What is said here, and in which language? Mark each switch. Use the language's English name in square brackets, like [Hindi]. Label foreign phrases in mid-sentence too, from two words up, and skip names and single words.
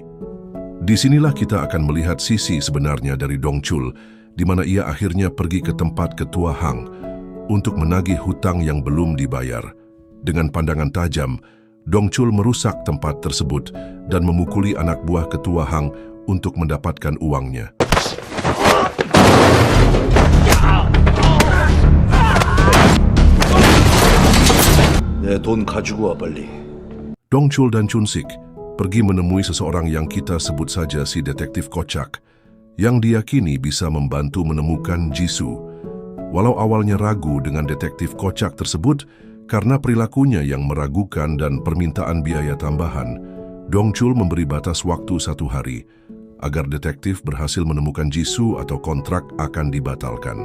[Indonesian] Disinilah kita akan melihat sisi sebenarnya dari Dong Chul, di mana ia akhirnya pergi ke tempat Ketua Hang untuk menagih hutang yang belum dibayar. Dengan pandangan tajam, Dong Chul merusak tempat tersebut dan memukuli anak buah Ketua Hang untuk mendapatkan uangnya. [Korean] 내 돈 가지고 와 빨리. [Indonesian] Dong Chul dan Chun Sik pergi menemui seseorang yang kita sebut saja si detektif kocak, yang diyakini bisa membantu menemukan Jisoo. Walau awalnya ragu dengan detektif kocak tersebut karena perilakunya yang meragukan dan permintaan biaya tambahan, Dong Chul memberi batas waktu 1 hari agar detektif berhasil menemukan Jisoo atau kontrak akan dibatalkan.